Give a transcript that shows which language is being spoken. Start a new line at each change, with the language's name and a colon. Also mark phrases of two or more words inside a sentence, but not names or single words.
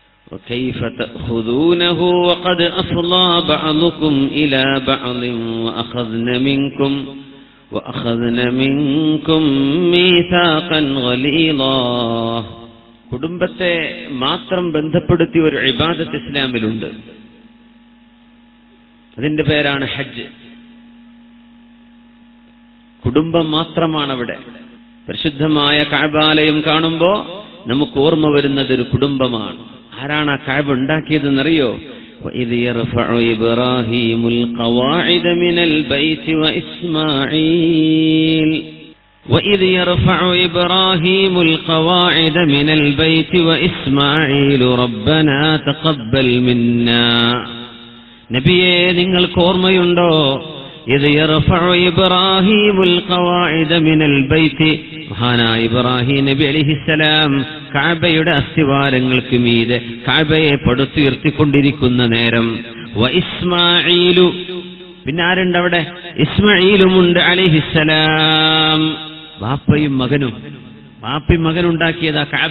Arabic: وكيف تأخذونه وقد أفضى بعضكم إلى بعض وأخذن منكم ميثاقا غليظا.
Malayalam: കുടുംബത്തെ മാത്രം ബന്ധപ്പെടുത്തി ഒരു ഇബാദത്ത് ഇസ്ലാമിലുണ്ട്. അതിന്റെ പേരാണ് ഹജ്ജ്. കുടുംബം മാത്രമാണ് അവിടെ. പരിശുദ്ധമായ കഅബാലയം കാണുമ്പോൾ നമുക്ക് ഓർമ്മ വരുന്നത് ഒരു കുടുംബമാണ്. ആരാണ് ആ കഅബ ഉണ്ടാക്കിയതെന്നറിയോ?
Arabic: وَإِذْ يَرْفَعُ إِبْرَاهِيمُ الْقَوَاعِدَ مِنَ الْبَيْتِ وَإِسْمَاعِيلُ رَبَّنَا تَقَبَّلْ مِنَّا.
Malayalam: നബിയേ, നിങ്ങൾക്ക് ഓർമ്മയുണ്ടോ?
Arabic: إِذْ يَرْفَعُ إِبْرَاهِيمُ الْقَوَاعِدَ مِنَ الْبَيْتِ.
Malayalam: മഹാനായ ഇബ്രാഹിം നബി അലൈഹിസ്സലാം കഅബയുടെ അസ്തിവാരങ്ങൾക്ക് മീതെ കഅബയെ പടുത്തുയർത്തിക്കൊണ്ടിരിക്കുന്ന നേരം ഇസ്മാഈലു, പിന്നെ ആരുണ്ട് അവിടെ? ഇസ്മാഈലുമുണ്ട് അലൈഹിസ്സലാം. വാപ്പയും മകനുണ്ടാക്കിയതാ കഅബ.